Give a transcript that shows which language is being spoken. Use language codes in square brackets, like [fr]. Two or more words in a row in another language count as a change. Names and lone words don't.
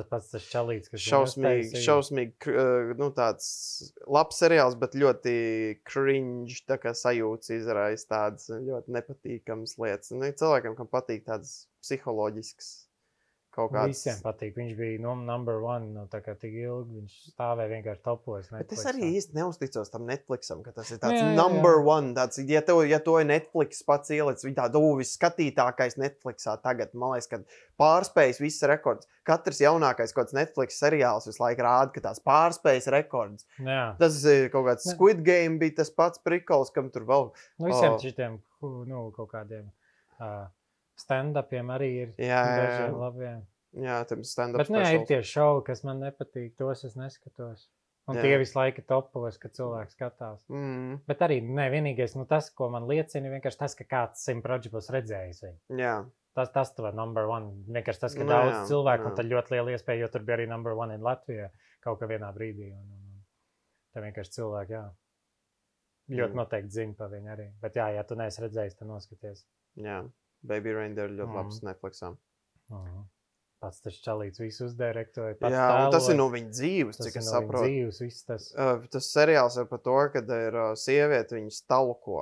[lv] Pats tas čalīts, kas šausmīgi, nu tāds labs seriāls, bet ļoti cringe, tā kā sajūtas izraisa tādas ļoti nepatīkamas lietas. Nu, cilvēkiem, kam patīk tādas psiholoģiskas kaut kāds. Visiem patīk. Viņš bija [en] number one, [lv] tā kā tik ilgi. Viņš stāvēja vienkārši topos. Bet es arī īsti neuzticos tam Netflixam, ka tas ir tāds [en] number one. [lv] Tāds, ja to ir Netflix pats ielicis, viņi tādu viskatītākais Netflixā tagad. Man liekas, ka pārspējas viss rekords. Katrs jaunākais kaut kāds Netflix seriāls visu laiku rāda, ka tās pārspējas rekords. Jā. Tas ir kaut kāds Squid Game, bija tas pats prikols, kam tur vēl. Visiem šitiem, kaut kādiem stand-upiem arī ir dažiem labiem. Jā, tam stand-up specials. Bet ir tie šovi, kas man nepatīk, tos es neskatos. Un tie visu laiku topos, ka cilvēks skatās. Bet arī vienīgais, tas, ko man liecina, vienkārši tas, ka kāds simtprocentīgi redzējis viņu. Jā. Tas tur [en] number one. [lv] Vienkārši tas, ka daudz cilvēku, un tad ļoti liela iespēja, jo tur bija arī [en] number one in [lv] Latvijā kaut kā vienā brīdī. Tā vienkārši cilvēki, ļoti noteikti zina par viņu arī. Bet ja tu neesi redzējis, tad noskaties. Jā. Baby Reindeer ļoti labs Netflixā. Pats tas čalīts visu uzdirektoja. Jā, un tas ir no viņa dzīves, cik es saprotu. Tas seriāls ir par to, kad ir sieviete, viņa stalko.